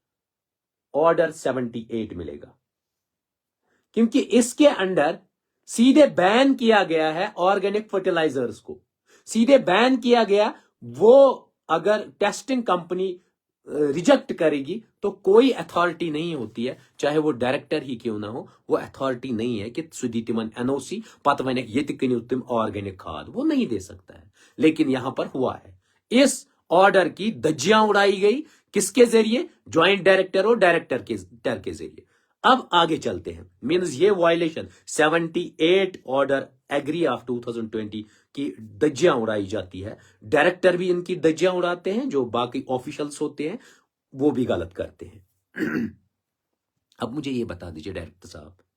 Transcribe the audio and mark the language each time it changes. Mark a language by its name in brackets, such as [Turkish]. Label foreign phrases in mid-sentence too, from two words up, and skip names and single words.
[Hindi] ऑर्डर 78 मिलेगा क्योंकि इसके अंडर सीधे बैन किया गया है [English] organic fertilizers [Hindi] को सीधे बैन किया गया वो अगर टेस्टिंग कंपनी रिजेक्ट करेगी तो कोई अथॉरिटी नहीं होती है चाहे वो डायरेक्टर ही क्यों ना हो वो अथॉरिटी नहीं है कि [Kashmiri] सुदी तिमन एनओसी पत वन ये कनियो तुम [Hindi] ऑर्गेनिक खाद वो नहीं दे सकता है लेकिन यहां पर हुआ है इस ऑर्डर की धज्जियां उड़ाई गई किसके जरिए ज्वाइंट डायरेक्टर और डायरेक्टर के जरिए अब आगे चलते हैं मींस ये वायलेशन 78 [English] order agri of [Hindi] 2020 की धज्जियां उड़ाई जाती है डायरेक्टर भी इनकी धज्जियां उड़ाते हैं जो बाकी ऑफिशियल्स होते हैं वो भी गलत करते हैं अब मुझे ये बता दीजिए डायरेक्टर साहब